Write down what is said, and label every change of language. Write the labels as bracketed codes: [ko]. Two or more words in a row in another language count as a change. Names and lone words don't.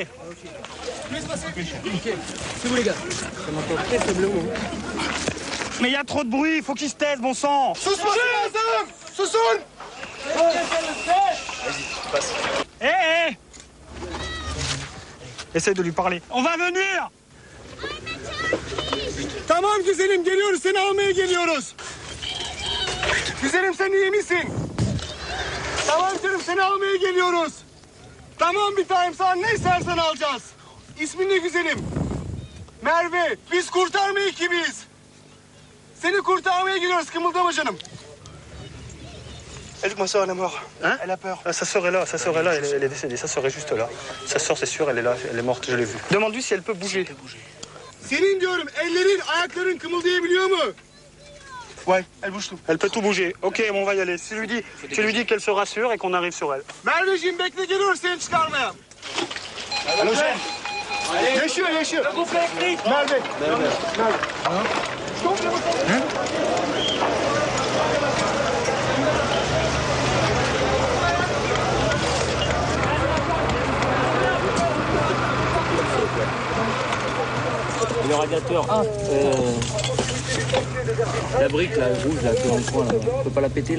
[fr] C'est vous les gars. Ça m'entend très faiblement. Mais il y a trop de bruit, il faut qu'il se taise, bon sang. Essaye de lui parler. On va venir. [tr] Tamam güzelim, geliyoruz. Seni almaya geliyoruz. Güzelim, sen iyi misin? Tamam canım, seni almaya geliyoruz. Tamam bir tanem, sana ne istersen alacağız. İsmin ne güzelim? Merve, biz kurtarma ekibiyiz. Seni kurtarmaya geliyoruz, kımıldama canım. [fr] Elle dit que ma soeur elle est morte. Hein? Elle a peur. Sa soeur est là, elle est décédée. Sa soeur est juste là. Sa soeur c'est sûr, elle est là, elle est morte, je l'ai vue. Demande-lui si elle peut bouger. [tr] Senin diyorum, ellerin, ayakların kımıldayabiliyor mu? [fr] Ouais, elle bouge tout. Elle peut tout bouger. Ok, bon, on va y aller. Tu lui dis qu'elle se rassure et qu'on arrive sur elle. [tr] Merveciğim bekle, geliyoruz seni çıkarmaya. Alo şef. Yaşıyor. Merve. [fr] Le radiateur, la brique là, rouge là, qui est dans le coin là, on peut pas la péter là?